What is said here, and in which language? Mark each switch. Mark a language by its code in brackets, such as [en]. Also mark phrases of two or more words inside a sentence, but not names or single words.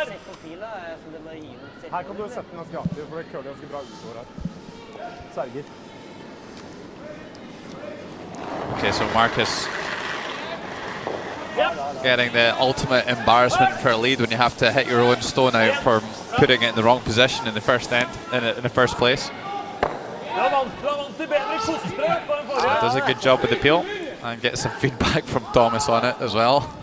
[no] Her kan du sette den ganske aktiv, for det køler ganske bra utover her. Serger. [en] Okay, so Marcus getting the ultimate embarrassment for a lead when you have to hit your own stone out for putting it in the wrong position in the first end, in the first place. Does a good job with the peel and get some feedback from Thomas on it as well.